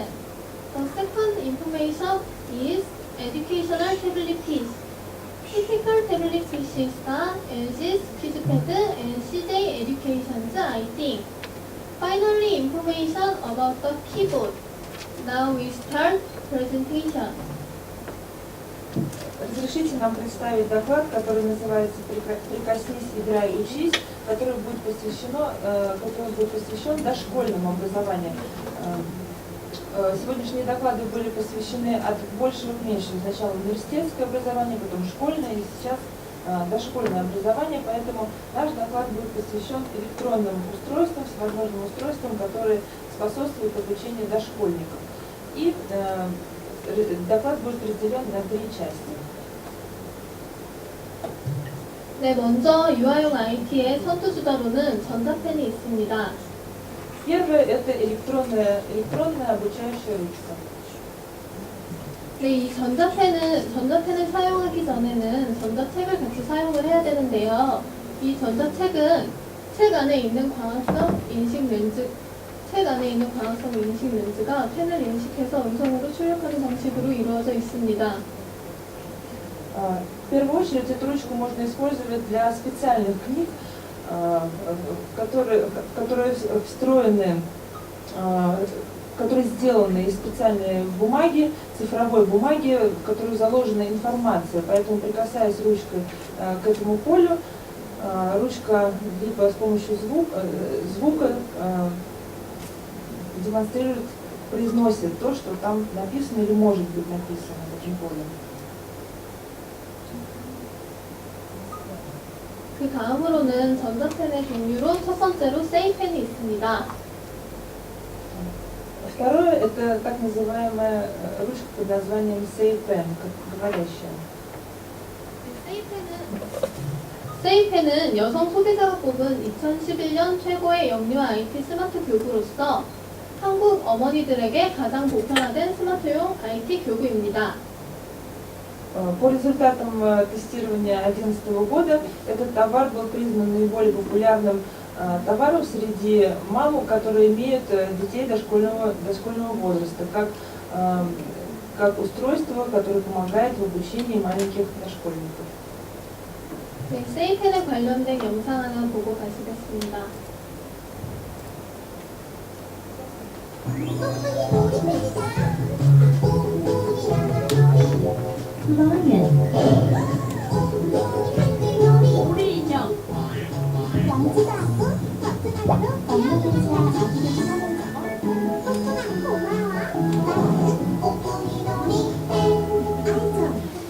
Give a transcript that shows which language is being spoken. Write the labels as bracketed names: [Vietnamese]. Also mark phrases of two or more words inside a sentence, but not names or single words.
[English] The second information is educational tablet piece. Typical tablet pieces are LG's QuizPad and CJ Education's iThing. Finally, information about the keyboard. Now we start presentation. [Russian] Разрешите нам представить доклад, который называется «Прикоснись, играй, учись», который будет посвящен дошкольному образованию. Сегодняшние доклады были посвящены от большего к меньшему. Сначала университетское образование, потом школьное и сейчас дошкольное образование, поэтому наш доклад будет посвящен электронным устройствам, всевозможным устройствам, которые способствуют обучению дошкольников. И доклад будет разделен на 3 части. [Korean] 네, 먼저 유아용 IT의 선두주자로는 전자펜이 있습니다. [Russian] Первое – это электронная обучающая ручка. [Korean] 네, 이 전자펜을 사용하기 전에는 전자책을 같이 사용을 해야 되는데요. 이 전자책은 책 안에 있는 광학성 인식 렌즈가 펜을 인식해서 음성으로 출력하는 방식으로 이루어져 있습니다. [Russian] В первую очередь эту ручку можно использовать для специальных книг, которые встроены, которые сделаны из специальной бумаги, цифровой бумаги, в которую заложена информация. Поэтому, прикасаясь ручкой к этому полю, ручка либо с помощью звука демонстрирует, произносит то, что там написано или может быть написано в этом поле. [Korean] 그 다음으로는 전자펜의 종류로 첫 번째로 세이펜이 있습니다. [Russian] Второе – это так называемая ручка под названием Сейпен, как говорящая. [Korean] 세이펜은 여성 소비자가 뽑은 2011년 최고의 영유아 IT 스마트 교구로서 한국 어머니들에게 가장 보편화된 스마트용 IT 교구입니다. [Russian] По результатам тестирования 2011 года этот товар был признан наиболее популярным товаром среди мам, которые имеют детей дошкольного возраста, как устройство, которое помогает в обучении маленьких дошкольников. [Korean] 네, 세이펜에 관련된 영상 하나 보고 가시겠습니다. 우리 인형 먹지도 않고 걷지도 않고 먹는 돼지랑 자기를 하는 저거 고마워 오토미 놀이 알죠?